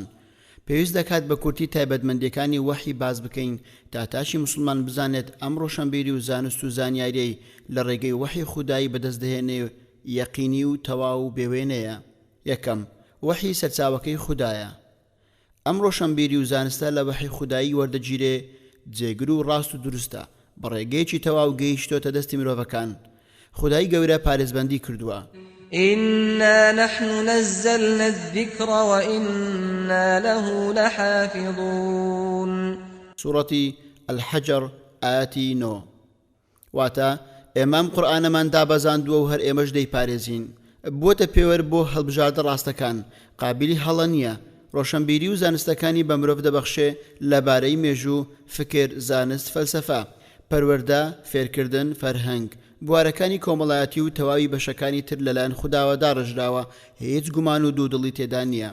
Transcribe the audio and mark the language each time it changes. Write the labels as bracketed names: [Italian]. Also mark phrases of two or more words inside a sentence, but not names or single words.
[Central Kurdish] پێویست دەکات بە کورتی تایبەتمەندیەکانی وحی باز بکەین تا تاچی مسلمان بزانێت ئەم ڕۆشنبیری و زانست و زانیاریەی لە ڕێگەی وحی خودایی بەدەست دەهێنێ یەقینی و تەواو و بێوێنەیە. یەکەم، وحی سەرچاوەکەی خودایە. ئەم ڕۆشنبیری و زانستە لە وحی خودایی وەردەگیرێ، جێگر و ڕاست و دروستە، بە ڕێگەیەکی تەواو گەیشتۆتە دەستی مرۆڤەکان. خودای گەورە پارێزبەندی کردووە. [Arabic] إنا نحن نزلنا الذكر وإنا له لحافظون. سورة الحجر آياتي 9. [Central Kurdish] واتا ئێمەم قورئانەمان دابەزاندووە و هەر ئێمەش دەیپارێزین. بووەتە پێوەر بۆ هەڵبژاردە ڕاستەکان، قابلی هەڵە نییە. ڕۆشنبیری و زانستەکانی بە مرۆڤ دەبەخشێ لەبارەی مێژوو، فکر، زانست، فەلسەفە، پەروەردە، فێرکردن، فەرهەنگ، بوارەکانی کۆمەڵایەتی و تەواوی بەشەکانی تر لەلایەن خوداوە داڕژراوە، هیچ گومان و دوودڵی تێدا نییە.